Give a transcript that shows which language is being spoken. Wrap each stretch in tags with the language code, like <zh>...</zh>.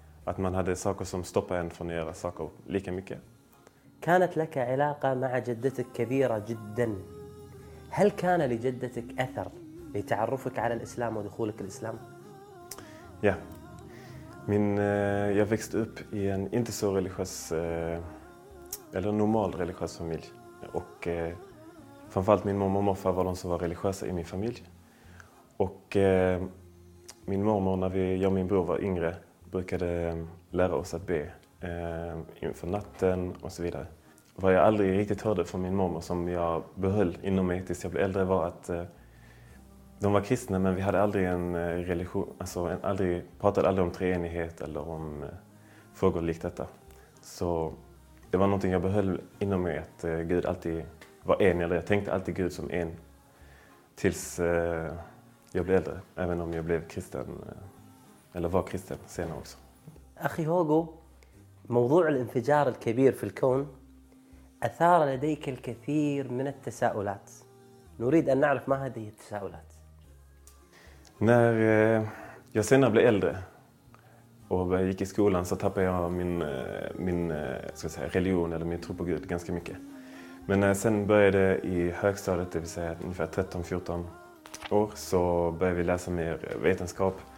<sv>Att man hade saker som stoppar en från att göra saker lika mycket.</sv> <ar>كانت لك علاقة مع جدتك كبيرة جدا. هل كان لجدتك أثر لتعرفك على الإسلام ودخولك الإسلام؟</ar> <sv>Ja. Jag växte upp i en inte så religiös eller normal religiös familj och framförallt min mamma och morfar var de som var religiösa i min familj. Och min mormor när jag och min bror var yngre brukade lära oss att be inför natten och så vidare. Vad jag aldrig riktigt hörde från min mormor som jag behöll inom mig tills jag blev äldre var att de var kristna men vi hade aldrig en religion, alltså pratade aldrig om treenighet eller om frågor likt detta. Så det var någonting jag behöll inom mig att Gud alltid var en eller jag tänkte alltid Gud som en tills jag blev äldre även om jag blev kristen eller var kristen senare också.</sv> <ar>أخي هوغو موضوع الانفجار الكبير في الكون أثار لديك الكثير من التساؤلات. نريد أن نعرف ما هذه التساؤلات.</ar> <sv>När jag senare blev äldre och jag gick i skolan så tappade jag min religion eller min tro på Gud ganska mycket. Men när jag sen började i högstadiet, det vill säga ungefär 13-14 år, så började vi läsa mer vetenskap.</sv>